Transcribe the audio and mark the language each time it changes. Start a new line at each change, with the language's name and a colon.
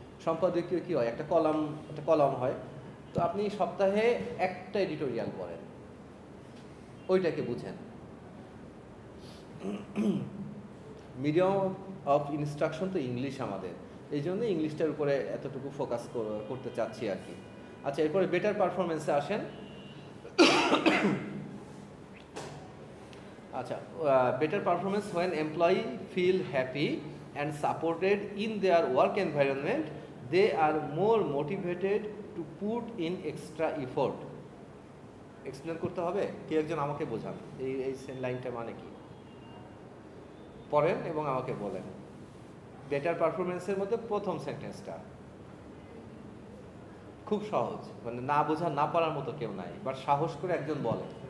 Bangla: সম্পাদকীয় কী হয়, একটা কলাম হয়। তো আপনি সপ্তাহে একটা এডিটোরিয়াল পড়েন, ওইটাকে বুঝেন। মিডিয়াম অফ ইনস্ট্রাকশন তো ইংলিশ আমাদের, এই জন্য ইংলিশটার উপরে এতটুকু ফোকাস করতে চাচ্ছি আর কি। আচ্ছা, এরপরে বেটার পারফরমেন্সে আসেন।
English: আচ্ছা, better performance when employee feel happy and supported in their work environment, they are more motivated to put in extra effort.
Bangla: Explain করতে হবে, কেউ একজন আমাকে বোঝান এই লাইনটা মানে কি, পড়েন এবং আমাকে বলেন। বেটার পারফরমেন্সের মধ্যে প্রথম সেন্টেন্সটা খুব সহজ, মানে না বোঝা না পারার মতো কেউ নাই, বাট সাহস করে একজন বলে।